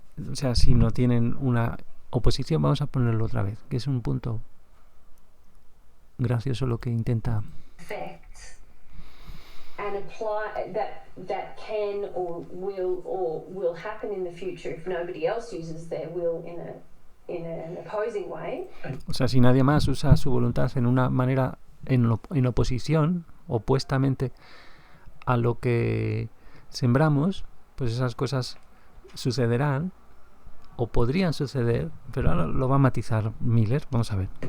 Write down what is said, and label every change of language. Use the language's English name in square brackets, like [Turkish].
[Spanish] O sea, si no tienen una oposición, vamos a ponerlo otra vez, que es un punto gracioso lo que intenta. [English] And apply that can or will happen in the future if nobody else uses their will in an opposing way. [Spanish] O sea, si nadie más usa su voluntad en una manera en oposición, opuestamente a lo que sembramos, pues esas cosas sucederán o podrían suceder, pero ahora lo va a matizar Miller, vamos a ver.